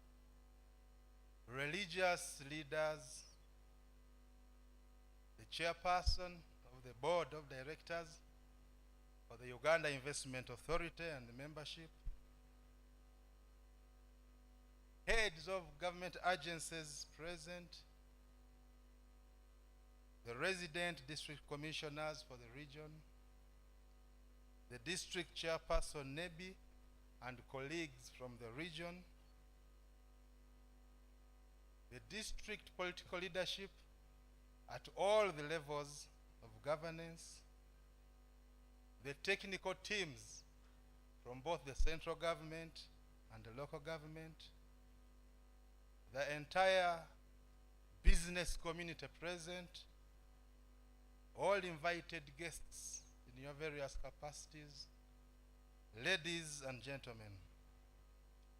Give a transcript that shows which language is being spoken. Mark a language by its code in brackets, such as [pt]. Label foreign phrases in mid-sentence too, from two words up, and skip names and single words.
[en] religious leaders, the chairperson of the board of directors for the Uganda Investment Authority and the membership, heads of government agencies present, the resident district commissioners for the region, the district chairperson Nebi and colleagues from the region, the district political leadership at all the levels of governance, the technical teams from both the central government and the local government, the entire business community present, all invited guests in your various capacities, ladies and gentlemen.